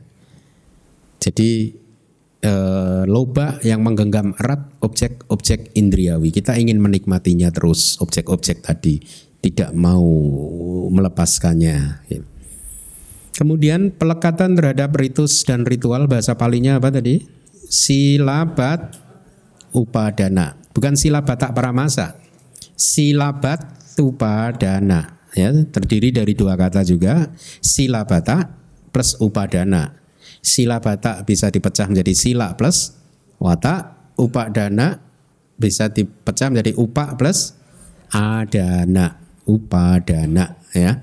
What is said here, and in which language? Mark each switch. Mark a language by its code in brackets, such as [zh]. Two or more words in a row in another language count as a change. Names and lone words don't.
[id] Jadi loba yang menggenggam erat objek-objek indriawi. Kita ingin menikmatinya terus, objek-objek tadi, tidak mau melepaskannya. Kemudian pelekatan terhadap ritus dan ritual, bahasa Palinya apa tadi? [pi] Silabat upadana. [id] Bukan [pi] silabata paramasa. Silabat upadana, [id] ya, terdiri dari 2 kata juga, [pi] silabata plus upadana. [id] Silabata bisa dipecah menjadi sila plus wata, upadana bisa dipecah menjadi upa plus adana, upadana, ya.